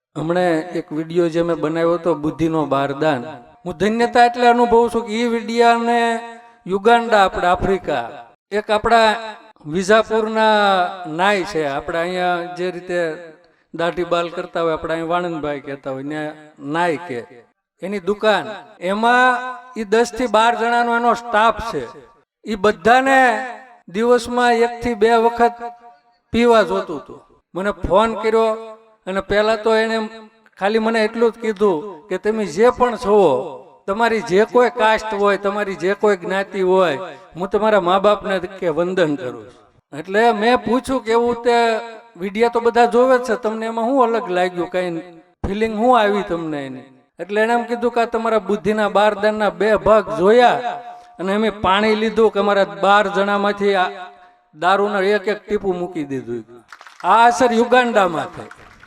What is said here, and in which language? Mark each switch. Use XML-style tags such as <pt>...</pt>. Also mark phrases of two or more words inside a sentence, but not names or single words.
<gu>હમને એક વીડિયો જો મેં બનાવ્યો તો બુદ્ધિનો બારદાન હું ધન્યતા એટલે અનુભવ છું કે વીડિયો ને યુગાન્ડા આપણે આફ્રિકા એક આપણા વિજાપુરના નાઈ છે આપણે અહીંયા જે રીતે દાઢી વાળ કરતા હોય આપણે અહીં વાણંદભાઈ કહેતા હોય ને નાઈ કે એની દુકાન એમાં ઈ 10 થી 12 જણાનો એનો સ્ટાફ છે ઈ બધાને દિવસમાં 1 થી 2 વખત પીવા જોતું હતું મને ફોન કર્યો અને પહેલા તો એને ખાલી મને એટલું જ કીધું કે તમે જે પણ છો તમારી જે કોઈ કાસ્ટ હોય તમારી જે કોઈ જ્ઞાતિ હોય હું તમારા મા બાપને કે વંદન કરું એટલે મેં પૂછ્યું કે એવું તે વિડિયો તો બધા જોવે છે તમને એમાં શું અલગ લાગ્યું કઈ ફિલિંગ શું આવી તમને એની એટલે એને એમ કીધું કે તમારા બુદ્ધિના બારદાનના 2 ભાગ જોયા અને અમે પાણી લીધું કે અમારા 12 જણામાંથી દારૂના એક ટીપું મૂકી દીધું આ અસર યુગાન્ડામાં થઈ।</gu>